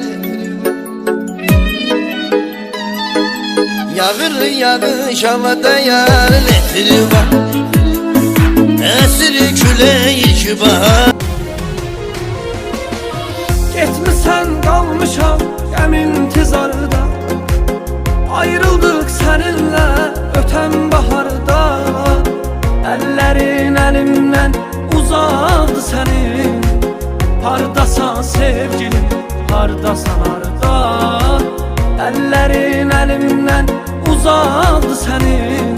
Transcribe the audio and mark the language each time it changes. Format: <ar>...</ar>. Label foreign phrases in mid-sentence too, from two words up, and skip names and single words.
<az>Yağır yağış havada yarın etri var. Əsir külək bahar. Getmisən qalmışam qəm intizarda.</az> <tr>Ayrıldık seninle öten baharda. Ellerin elimden uzadı senin.</tr> <az>Hardasan sevgilim, hardasan harda.</az> <tr>Ellerin elimden uzadı senin.</tr>